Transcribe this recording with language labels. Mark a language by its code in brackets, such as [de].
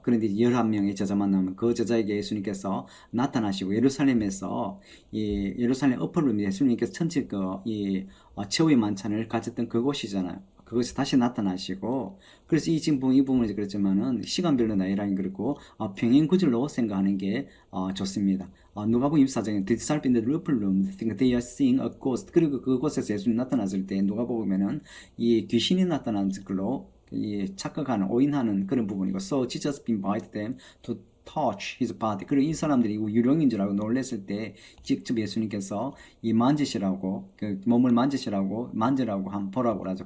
[ko] 그런데 11명의 제자 만나면 그 제자에게 예수님께서 나타나시고 예루살렘에서 이 예루살렘 어퍼룸 예수님께서 천체 이 최후의 만찬을 가졌던 그곳이잖아요. 그것이 다시 나타나시고 그래서 이 부분이 그렇지만은 시간별로 나열하기 그렇고 평행 구절로 생각하는 게 좋습니다. 누가복음 24장에 [en] The disciples in the upper room think they are seeing a ghost. [ko] 그리고 그곳에서 예수님 나타났을 때 누가 보면은 이 귀신이 나타난 걸로 이 착각하는 오인하는 그런 부분이고 [en] So Jesus invited them to touch his body. [ko] 그리고 이 사람들이 유령인 줄 알고 놀랐을 때 직접 예수님께서 이 만지시라고 몸을 만지시라고 만지라고 보라고 하죠.